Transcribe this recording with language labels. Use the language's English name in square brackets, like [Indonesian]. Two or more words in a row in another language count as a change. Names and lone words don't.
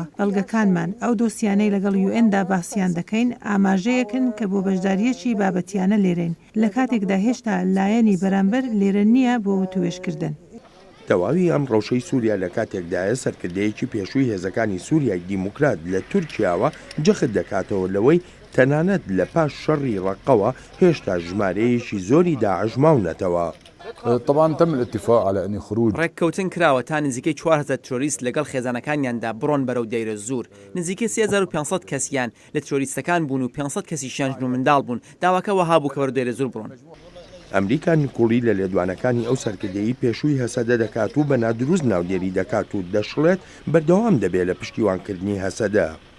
[Central Kurdish] بەڵگەکانمان ئەو دۆسیانەی لەگەڵ UN-دا باسییان دەکەین ئاماژەیەکن کە بۆ بەشداریەکی بابەتیانە لێرەین لە کاتێکدا هێشتا لایەنی بەرامبەر لێرە نییە بۆ وتوێژکردن. تەواوی ئەم ڕەوشەی سووریا لە کاتێکدایە سەرکردەیەکی پێشووی هێزەکانی سووریای دیموکرات لە تورکیاوە جەخت دەکاتەوە لەوەی تەنانەت لە پاش شەڕی ڕەقەوە هێشتا ژمارەیەکی زۆری داعش ماونەتەوە. [Arabic] طبعا تم الاتفاق على ان خروج [Central Kurdish] ڕێککەوتن کراوە تا نزیکەی 4000 تۆریست لەگەڵ خێزانەکانیاندا بڕۆن بەرەو دەیرە زوور. نزیکەی 3500 کەسیان لە تۆریستەکان بوون و 500 کەسیشیان ژن و منداڵ بوون. داواکە وەها بوو کە بەرەو دەیرە زوور بڕۆن. ئەمریکا نیکۆڵی لە لێدوانەکانی ئەو سەرکردەیی پێشووی هەسەدە دەکات و بە نادروست ناودێری دەکات و دەشڵێت بەردەوام دەبێت لە پشتیوانکردنی هەسەدە.